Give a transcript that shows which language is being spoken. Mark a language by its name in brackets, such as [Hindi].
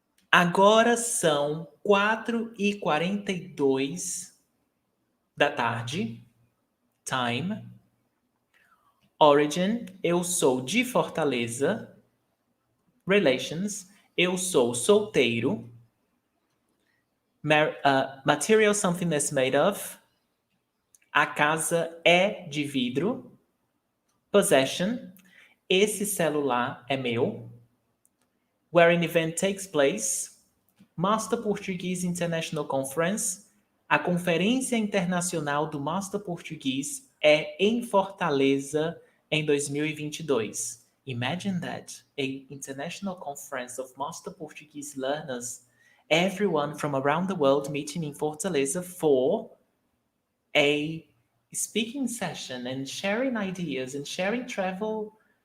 [Portuguese] Agora são 4h42 da tarde, time. Origin, eu sou de Fortaleza. Relations, eu sou solteiro. [English] Material, something that's made of. [Portuguese] A casa é de vidro. Possession, esse celular é meu. [English] Where an event takes place. Master Portuguese International Conference. [Portuguese] A Conferência Internacional do Master Português é em Fortaleza em 2022. [English] Imagine that, a international conference of Master Portuguese learners, everyone from around the world meeting in Fortaleza for a speaking session and sharing ideas and sharing travel.